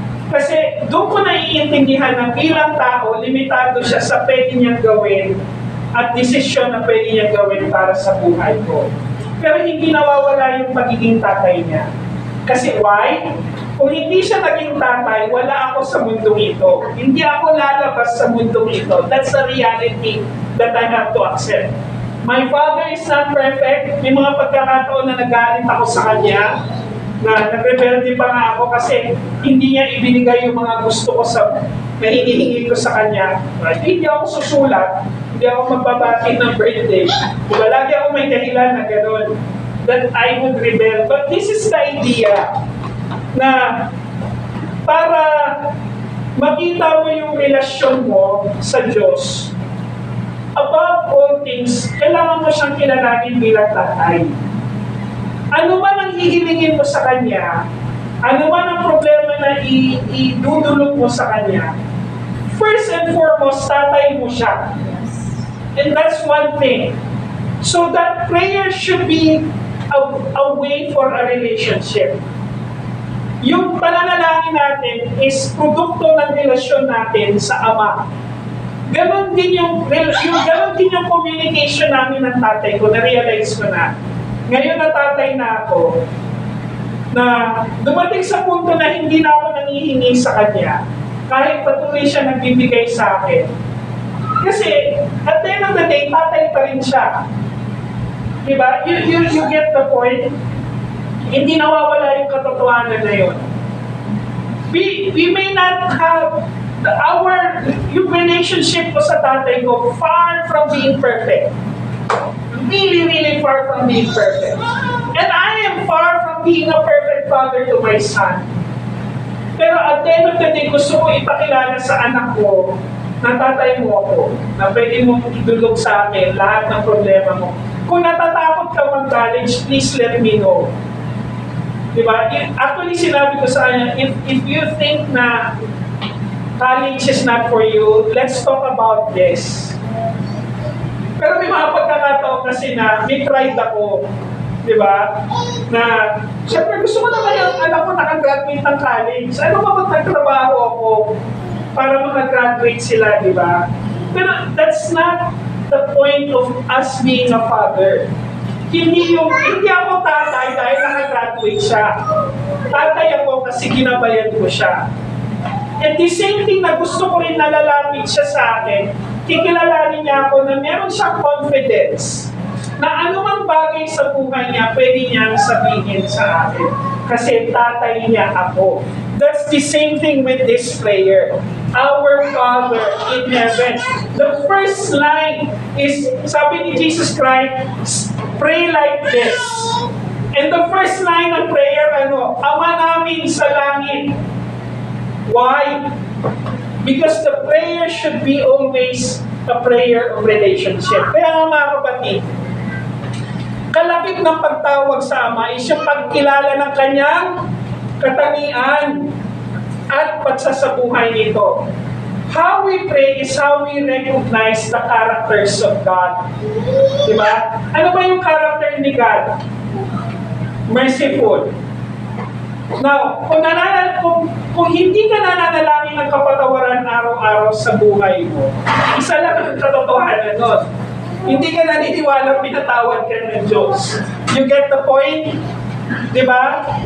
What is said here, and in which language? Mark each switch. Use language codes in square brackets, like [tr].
[tl] Kasi doon ko naiintindihan na bilang tao, limitado siya sa pwede niyang gawin at desisyon na pwede niyang gawin para sa buhay ko. Pero hindi nawawala yung pagiging tatay niya. Kasi why? Kung hindi siya naging tatay, wala ako sa mundong ito. Hindi ako lalabas sa mundong ito. [en] That's the reality that I have to accept. My father is not perfect. [tl] May mga pagkakataon na nagalit ako sa kanya, na nag-rebelde pa nga ako kasi hindi niya ibinigay yung mga gusto ko na hinihingi ko sa kanya. Hindi ako susulat, hindi ako magbabati ng birthday. Diba, lagi ako may dahilan na gano'n, [en] that I would rebel. But this is the idea [tl] na para makita mo yung relasyon mo sa Diyos, [en] above all things, [tl] kailangan mo siyang kilalanin bilang tatay. Ano man ang hihilingin mo sa Kanya, ano man ang problema na idudulog mo sa Kanya, [en] first and foremost, [tl] tatay mo siya. [en] And that's one thing. So that prayer should be a way for a relationship. [tl] Yung pananalangin natin is produkto ng relasyon natin sa Ama. Ganon din yung communication namin ng tatay ko, na-realize ko na. Ngayon na tatay na ako, na dumating sa punto na hindi na ako nangihingi sa kanya, kahit patuloy siya nagbibigay sa akin. Kasi, [en] at the end of the day, [tl] tatay pa rin siya. Diba? [en] You get the point? [tl] Hindi nawawala yung katotohanan na yun. [en] We may not have yung relationship ko sa tatay ko far from being perfect. Really, really far from being perfect. And I am far from being a perfect father to my son. [tl] Pero [en] at the end of the day, [tl] gusto ko ipakilala sa anak ko na tatay mo ako, na pwede mong idulog sa akin lahat ng problema mo. Kung natatakot ka mag-college, [en] please let me know. [tl] Diba? [en] Actually, [tl] sinabi ko sa kanya, [en] if you think na college is not for you, let's talk about this. [tl] Pero may mga pagkakataon kasi na may pride ako, di ba? Na, syempre gusto ko naman yung anak ko nakagraduate ng college. Ano ba magtatrabaho ako para makagraduate sila, di ba? [en] Pero that's not the point of us being a father. [tl] Hindi ako tatay dahil nakagraduate siya. Tatay ako kasi ginabayan ko siya. [en] And the same thing [tl] na gusto ko rin nalalapit siya sa akin, kikilalanin niya ako na meron siyang confidence na anumang bagay sa buhay niya, pwede niyang sabihin sa akin. Kasi tatay niya ako. [en] That's the same thing with this prayer. Our Father in heaven. The first line is, sabi ni Jesus Christ, pray like this. And the first line ng prayer, [tl] Ama namin sa langit. [en] Why? Because the prayer should be always a prayer of relationship. [tl] Kaya mga kapatid, kalapit ng pagtawag sa Ama is yung pagkilala ng kanyang katangian. at pagsasabuhay nito. [en] How we pray is how we recognize the characters of God. Diba? [tl] Ano ba yung character ni God? [en] Merciful. [tl] Now, kung hindi ka nananalangin ng kapatawaran araw-araw sa buhay mo, isa lang ang katotohanan nun. Hindi ka naniniwalang pinatawad ka ng Diyos. [en] You get the point? [tl] Diba?